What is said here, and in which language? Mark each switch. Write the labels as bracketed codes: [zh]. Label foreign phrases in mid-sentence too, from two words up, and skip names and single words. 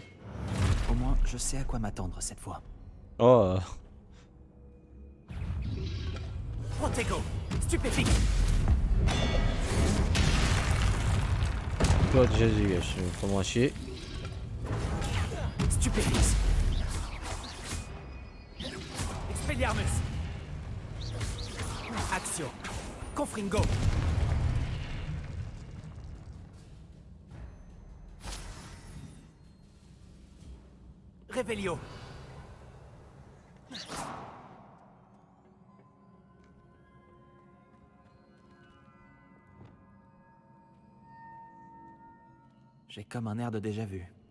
[fr] Au moins, je sais à quoi m'attendre cette fois. Oh. Protego, stupéfique. Toi déjà je me prends moins chier. Stupéfix. Expelliarmus. Action. Confringo. Réveillon. J'ai comme un air de déjà-vu.